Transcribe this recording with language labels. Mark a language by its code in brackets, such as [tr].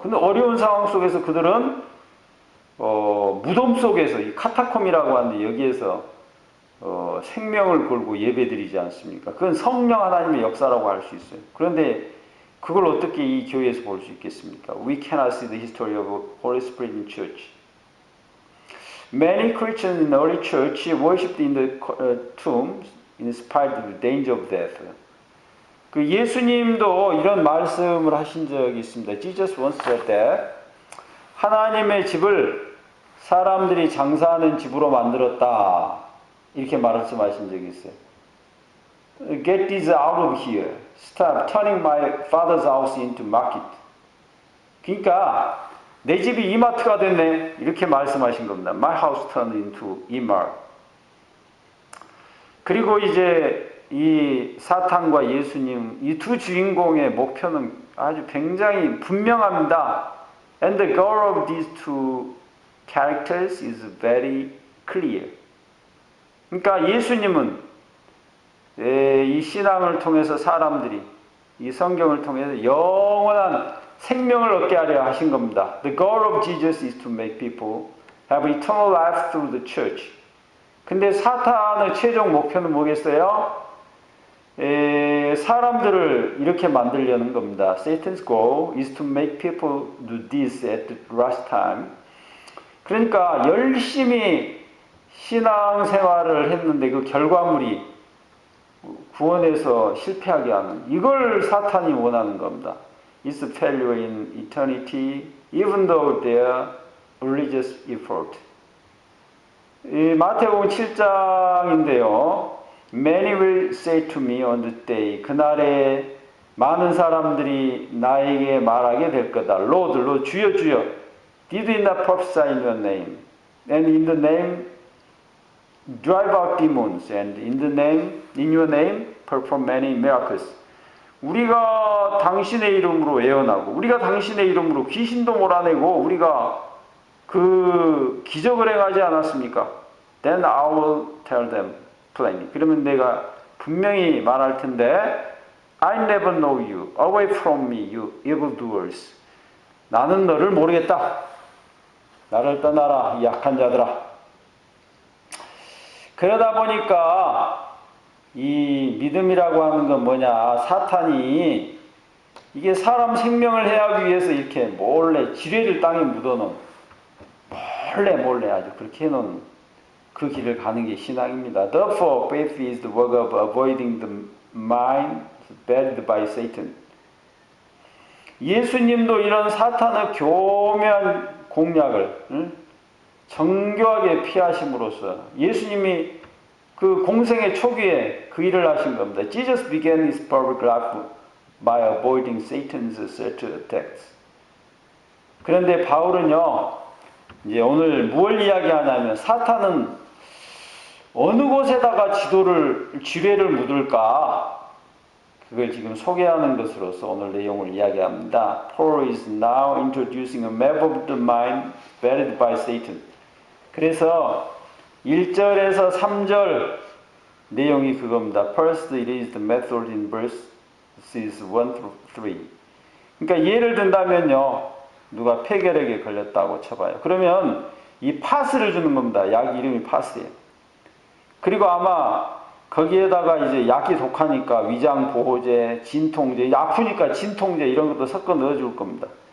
[ko] 근데 어려운 상황 속에서 그들은 무덤 속에서 이 카타콤이라고 하는데 여기에서 생명을 걸고 예배드리지 않습니까? 그건 성령 하나님의 역사라고 할 수 있어요. 그런데 그걸 어떻게 이 교회에서 볼 수 있겠습니까? [en] We cannot see the history of Holy Spirit in church. Many Christians in the early church worshipped in the tombs in spite of the danger of death. [ko] 그 예수님도 이런 말씀을 하신 적이 있습니다. [en] Jesus once said that [ko] 하나님의 집을 사람들이 장사하는 집으로 만들었다. 이렇게 말씀하신 적이 있어요. [en] Get this out of here. Stop turning my father's house into market. [ko] 그러니까 내 집이 이마트가 됐네. 이렇게 말씀하신 겁니다. [en] My house turned into E-mart. [ko] 그리고 이제 이 사탄과 예수님 이 두 주인공의 목표는 아주 굉장히 분명합니다. [en] And the goal of these two characters is very clear. [ko] 그러니까 예수님은 신앙을 통해서 사람들이 이 성경을 통해서 영원한 생명을 얻게 하려 하신 겁니다. [en] The goal of Jesus is to make people have eternal life through the church. [ko] 근데 사탄의 최종 목표는 뭐겠어요? 사람들을 이렇게 만들려는 겁니다. [en] Satan's goal is to make people do this at the last time. [ko] 그러니까 열심히 신앙생활을 했는데 그 결과물이 구원에서 실패하게 하는 이걸 사탄이 원하는 겁니다. [en] It's a failure in eternity even though their religious effort. [ko] 이 마태복음 7장인데요. [en] Many will say to me on the day. [ko] 그날에 많은 사람들이 나에게 말하게 될 거다. [en] Lord, Lord, [ko] 주여, 주여. [en] Did we not prophesy in your name? And in the name drive out demons, and in your name perform many miracles. [ko] 우리가 당신의 이름으로 예언하고, 우리가 당신의 이름으로 귀신도 몰아내고, 우리가 그 기적을 행하지 않았습니까? [en] Then I will tell them plainly. [ko] 그러면 내가 분명히 말할 텐데, [en] I never know you. Away from me, you evildoers. [ko] 나는 너를 모르겠다. 나를 떠나라, 이 약한 자들아. 그러다 보니까 이 믿음이라고 하는 건 뭐냐? 사탄이 이게 사람 생명을 해하기 위해서 이렇게 몰래 지뢰를 땅에 묻어놓은 몰래 아주 그렇게 해놓은 그 길을 가는 게 신앙입니다. [en] Therefore, faith is the work of avoiding the mind buried by Satan. [ko] 예수님도 이런 사탄의 교묘한 공략을 정교하게 피하심으로써 예수님이 그 공생의 초기에 그 일을 하신 겁니다. [en] Jesus began his public life by avoiding Satan's subtle attacks. [ko] 그런데 바울은요, 이제 오늘 무엇을 이야기하냐면 사탄은 어느 곳에다가 지뢰를 묻을까? 그걸 지금 소개하는 것으로서 오늘 내용을 이야기합니다. [en] Paul is now introducing a map of the mind buried by Satan. [ko] 그래서 1절에서 3절 내용이 그겁니다. [en] First, it is the method in verses 1 through 3. [ko] 그러니까 예를 든다면요. 누가 폐결핵에 걸렸다고 쳐봐요. 그러면 이 파스를 주는 겁니다. 약 이름이 파스예요. 그리고 아마 거기에다가 이제 약이 독하니까 위장보호제, 진통제, 아프니까 진통제 이런 것도 섞어 넣어줄 겁니다.